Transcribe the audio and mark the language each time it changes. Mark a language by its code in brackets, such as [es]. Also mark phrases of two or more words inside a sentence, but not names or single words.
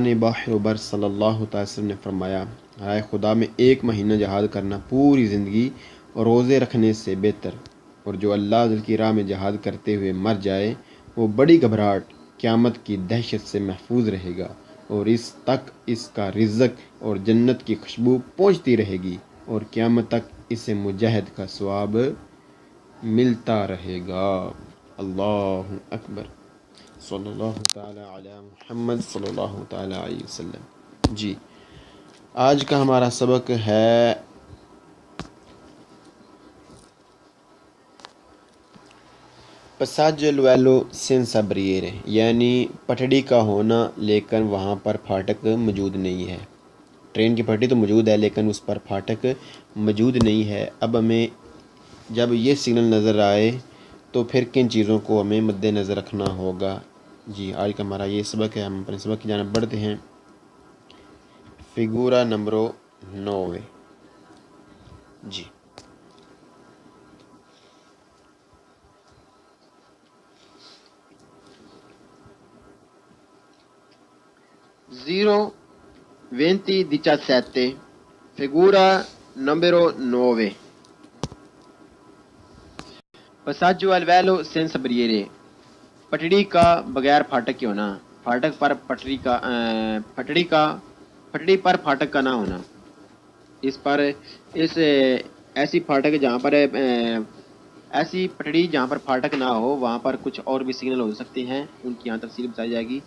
[ur] بحر و بر [ar] صلی اللہ تعالی وسلم [ur] نے فرمایا، رائے خدا میں 1 مہینہ جہاد کرنا پوری زندگی روزے رکھنے سے بہتر، اور جو اللہ کی راہ میں جہاد کرتے ہوئے مر جائے وہ بڑی گھبراہٹ قیامت کی دہشت سے محفوظ رہے گا اور اس تک اس کا رزق اور جنت کی خوشبو پہنچتی رہے گی اور قیامت تک اسے مجاہد کا ثواب ملتا رہے گا۔ [ar] اللہ اکبر، صلی اللہ تعالی علی محمد صلی اللہ تعالی علیہ وسلم۔ [ur] جی، آج کا ہمارا سبق ہے [it] passaggio al livello senza barriere، [ur] یعنی پٹڑی کا ہونا لیکن وہاں پر پھاٹک موجود نہیں ہے۔ ٹرین کی پٹڑی تو موجود ہے لیکن اس پر پھاٹک موجود نہیں ہے۔ اب ہمیں جب یہ سگنل نظر آئے تو پھر کن چیزوں کو ہمیں مد نظر رکھنا ہوگا۔ جی، آج کا ہمارا یہ سبق ہے، ہم اپنے سبق کی جانب بڑھتے ہیں۔ فگورا نمبر 9۔ جی، [it] Zero 2017 figura numero 9 passaggio al velo senza barriere، [ur] پٹڑی کا بغیر پھاٹک کے ہونا، پھاٹک پر پٹڑی پر پھاٹک کا نہ ہونا۔ ایسی پھاٹک جہاں پر ایسی پٹڑی جہاں پر پھاٹک نہ ہو وہاں پر کچھ اور بھی سگنل ہو سکتے ہیں، ان کی یہاں تفصیل بتائی جائے گی۔